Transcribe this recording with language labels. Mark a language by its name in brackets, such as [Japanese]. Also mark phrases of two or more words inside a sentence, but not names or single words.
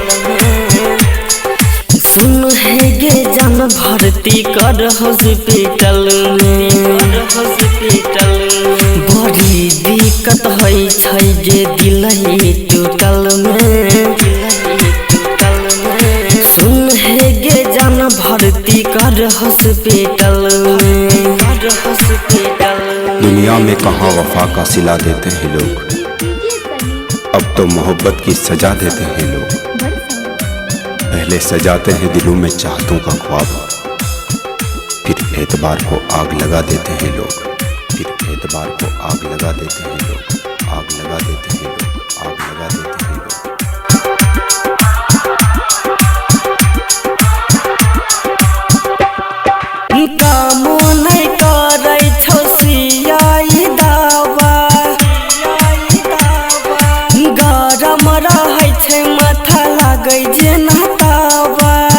[Angika] सुन है गे जान भर्ती कर हॉस्पिटल में, बड़ी दिक्कत है छै गे दिलही टूटल में। सुन है गे जान भर्ती कर हॉस्पिटल में। [Hindi] दुनिया में कहाँ वफा का सिला देते हैं लोग, अब तो मोहब्बत की सजा देते हैं लोग। पहले सजाते हैं दिलों में चाहतों का ख्वाब, फिर एतबार को आग लगा देते हैं लोग, फिर एतबार को आग लगा देते हैं लोग, आग लगा देते हैं लोग, आग लगा देते हैं लोग। [Angika] कामो नहीं करे छौ सियाई दावा, गरम रहै छै माथा लागै जे नहतावा,